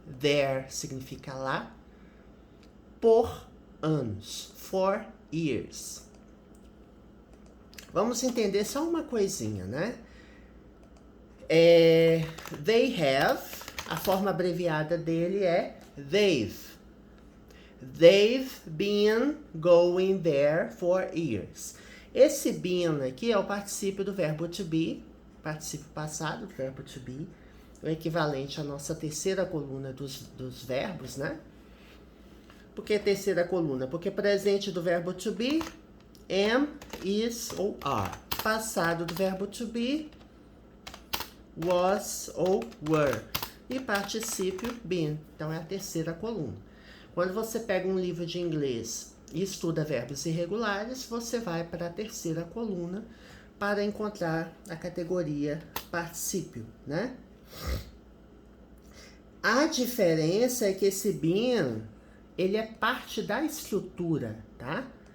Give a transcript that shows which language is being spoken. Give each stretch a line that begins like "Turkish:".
Portuguese: There significa lá, por anos,
English: for years.
Portuguese: Vamos entender só uma coisinha, né? They have, a forma abreviada dele é they've.
English: They've been going there for years.
Portuguese: Esse been aqui é o particípio do verbo to be, particípio passado do verbo to be, o equivalente à nossa terceira coluna dos verbos, né? Por que terceira coluna? Porque presente do verbo to be, am, is ou are. Passado do verbo to be, was ou were. E particípio been. Então é a terceira coluna. Quando você pega um livro de inglês e estuda verbos irregulares, você vai para a terceira coluna para encontrar a categoria particípio, né? A diferença é que esse been, ele é parte da estrutura, tá?